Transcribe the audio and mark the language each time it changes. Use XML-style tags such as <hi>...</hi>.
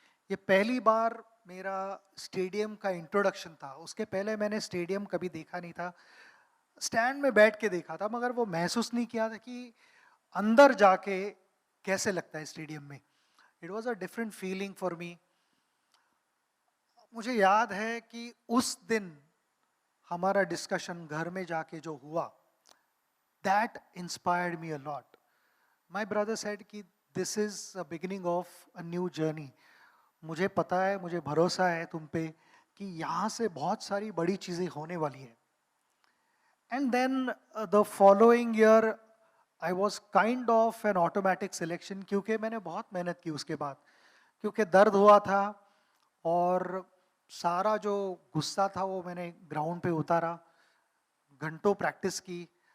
<hi>ये पहली बार मेरा स्टेडियम का इंट्रोडक्शन था, उसके पहले मैंने स्टेडियम कभी देखा नहीं था, स्टैंड में बैठ के देखा था, मगर वो महसूस नहीं किया था कि अंदर जाके कैसे लगता है स्टेडियम में।</hi> <en>It was a different feeling for me.</en> <hi>मुझे याद है कि उस दिन हमारा डिस्कशन घर में जाके जो हुआ,</hi> <en>that inspired me a lot. My brother said कि this is a beginning of a new journey.</en> <hi>मुझे पता है, मुझे भरोसा है तुम पे कि यहाँ से बहुत सारी बड़ी चीज़ें होने वाली है.</hi> <en>And then the following year, I was kind of an automatic selection</en> <hi>क्योंकि मैंने बहुत मेहनत की उसके बाद, क्योंकि दर्द हुआ था और सारा जो गुस्सा था वो मैंने ग्राउंड पे उतारा, घंटों प्रैक्टिस की.</hi>